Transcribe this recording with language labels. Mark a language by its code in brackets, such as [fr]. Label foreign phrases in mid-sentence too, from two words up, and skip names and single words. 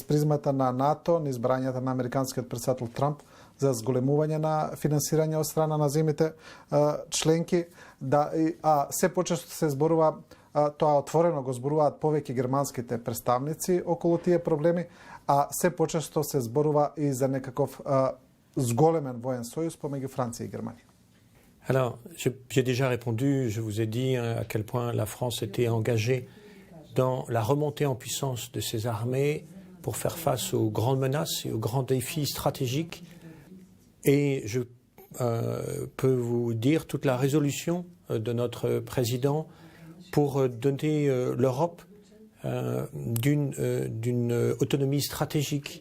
[mk] призмата на НАТО, низ брањата на американскиот председател Трамп за зголемување на финансирање од страна на земите членки, а се почесто се зборува, тоа отворено го зборуваат повеќе германските представници околу тие проблеми, а се почесто се зборува и за некаков зголемен воен сојуз помеѓу Франција и Германија. [fr] Alors, j'ai déjà répondu, je vous ai dit à quel point la France était engagée dans la remontée en puissance de ses armées pour faire face aux grandes menaces et aux grands défis stratégiques. Et je peux vous dire toute la résolution de notre président pour doter l'Europe d'une autonomie stratégique.